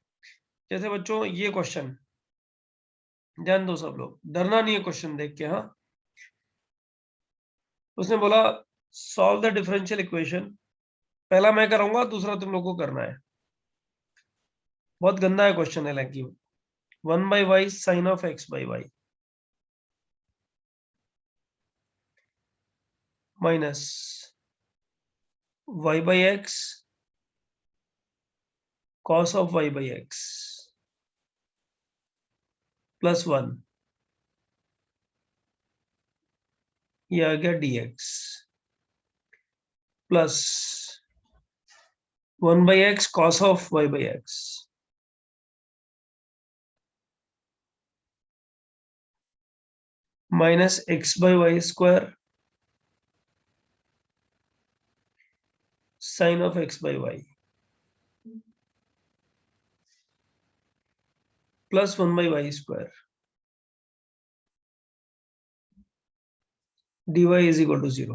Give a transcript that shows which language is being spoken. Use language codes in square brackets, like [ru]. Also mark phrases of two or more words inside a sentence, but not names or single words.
[hi] जैसे बच्चों ये क्वेश्चन ध्यान दो, सब लोग डरना नहीं है क्वेश्चन देख के। हाँ, उसने बोला [en] solve the differential equation. [hi] पहला मैं करूंगा, दूसरा तुम लोग को करना है। बहुत गंदा है क्वेश्चन है, लड़की [en] 1/y sine of x by y minus y by x cos of y by x plus 1, [hi] ये आ गया [en] dx plus 1/x cos of y by x minus x by y square sine of x by y plus 1/y square dy is equal to 0.